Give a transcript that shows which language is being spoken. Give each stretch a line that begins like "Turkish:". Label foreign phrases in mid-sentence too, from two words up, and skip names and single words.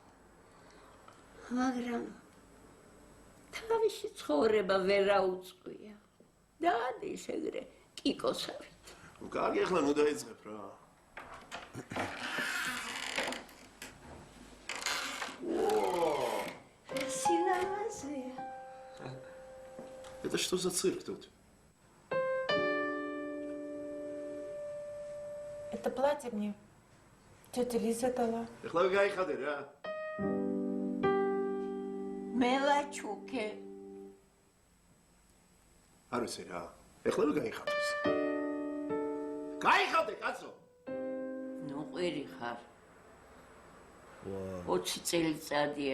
Georgian: მაგრამ თავისი ცხოვრება ვერ აუწყია. დადის ეგრე კიკოსავით. კარგი, ახლა ნუ დაიწყებ რა. სილამაზეა.
Russian: Это что за цирк тут? Это платье мне тетя Лиза дала.
Georgian: ახლა გაიხადე რა. მელაჩუკე. არ ვიცი რა. ახლა გაიხადოს. გაიხადე, კაცო. ნუ ყვირი ხარ. 20 წელიწადია.